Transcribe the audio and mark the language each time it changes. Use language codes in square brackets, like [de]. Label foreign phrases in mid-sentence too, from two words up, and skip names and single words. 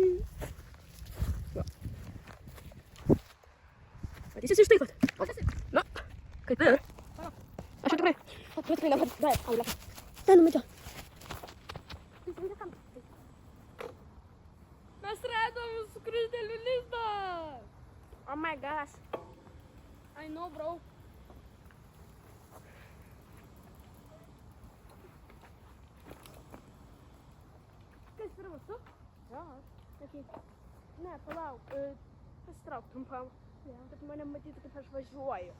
[lt] Matysis iš tai, kad. Na, kaip ir. Aš jau tikrai. Tikrai dabar. Dai, aulė. Ten numačiau. Mes radom skruzdėlių lizdą. [en] Oh my gosh. I know, bro. [lt] Kas yra mūsų? Jo. Ne, palauk. Pasitrauk trumpam. Kad mane matytų, kaip aš važiuoju.